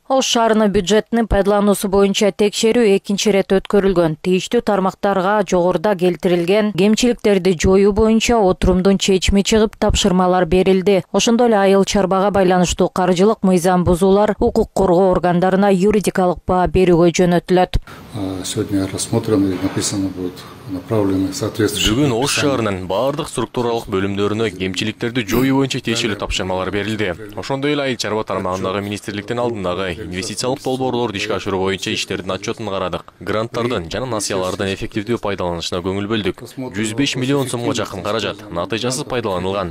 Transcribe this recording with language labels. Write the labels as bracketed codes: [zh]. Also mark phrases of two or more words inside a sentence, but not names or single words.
[ky] Ош шаарынын бюджетинин пайдалануусу боюнча текшерүү экинчи ирет өткөрүлгөн. Тийиштүү тармактарга жогоруда келтирилген кемчиликтерди жоюу боюнча отурумдун чечими чыгып, тапшырмалар берилди. Ошондой эле айыл чарбага байланыштуу каржылык мыйзам бузуулар укук коргоо органдарына юридикалык баа берүүгө жөнөтүлөт. [ru] Сегодня рассмотрено и написано будет направлены соответствующие. [ky] Бүгүн Ош шаарынын баардык структуралык бөлүмдөрүнө кемчиликтерди жоюу боюнча тиешелүү тапшырмалар берилди. Ошондой эле айыл чарба тармагындагы министрликтин алдындагы инвестициялык долбоорлорду ишке ашыруу боюнча иштердин отчетун карадык. Гранттардын жана насыялардын эффективдүү пайдаланышына көңүл бөлдүк. 105 миллион сомго жакын каражат натыйжасыз пайдаланылган.